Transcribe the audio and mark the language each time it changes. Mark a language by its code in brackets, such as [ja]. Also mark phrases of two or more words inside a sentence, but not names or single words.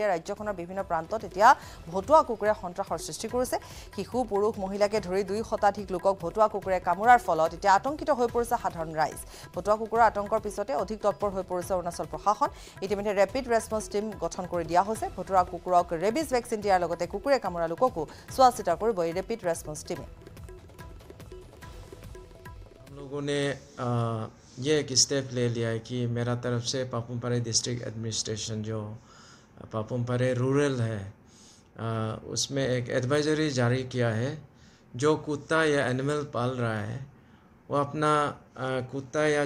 [as] ৰাজ্যখনৰ বিভিন্ন প্ৰান্তত এতিয়া ভতুৱা কুকুৰে সন্ত্ৰাসৰ সৃষ্টি কৰিছে শিশু পুৰুষ মহিলাকে ধৰি 2 শতাধিক লোকক ভতুৱা কুকুৰে কামুৰাৰ ফলত এতিয়া আতংকিত হৈ পৰিছে সাধাৰণ ৰাইজ ভতুৱা কুকুৰৰ আতংকৰ পিছতে অধিক তৎপৰ হৈ পৰিছে অৰুণাচল প্ৰশাসন ইতিমধ্যে [en] rapid response team [as] গঠন কৰি দিয়া হৈছে ভতুৱা কুকুৰক [en] rabies vaccine [as] দিয়াৰ লগতে কুকুৰে কামুৰা লোককো চোৱা চিতা কৰিব এই [en] rapid response team [hi] लोगों ने ये एक स्टेप ले लिया है कि मेरा तरफ से पापुमपारे [en] district administration [hi] जो पापुमपारे रूरल है उसमें एक एडवाइजरी जारी किया है जो कुत्ता या एनिमल पाल रहा है वो अपना कुत्ता या